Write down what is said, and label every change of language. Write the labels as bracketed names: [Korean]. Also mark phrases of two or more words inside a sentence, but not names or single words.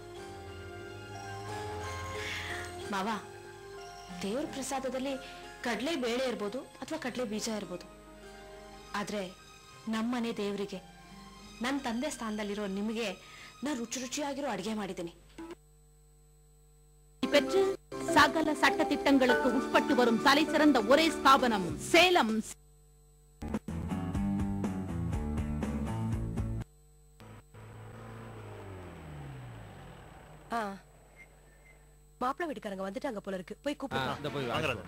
[Kannada] ಮಾವ, ದೇವ್ರ ಪ್ರಸಾದದಲ್ಲಿ ಕಡಲೆ ಬೇಳೆ ಇರ್ಬೋದು ಅಥವಾ ಕಡಲೆ ಬೀಜ ಇರ್ಬೋದು. ಆದ್ರೆ ನಮ್ಮನೆ ದೇವರಿಗೆ, ನನ್ನ ತಂದೆ ಸ್ಥಾನದಲ್ಲಿರೋ ನಿಮಗೆ ನಾನು ರುಚಿ ರುಚಿಯಾಗಿರೋ ಅಡಿಗೆ ಮಾಡಿದ್ದೀನಿ. [Tamil] பெற்று சகல சட்ட திட்டங்களுக்கு உட்பட்டு வரும் தலை சிறந்த ஒரே ஸ்தாபனம் சேலம். மாப்பிள்ளை வீட்டுக்காரங்க வந்துட்டாங்க போல இருக்கு, போய் கூப்பிடுங்க.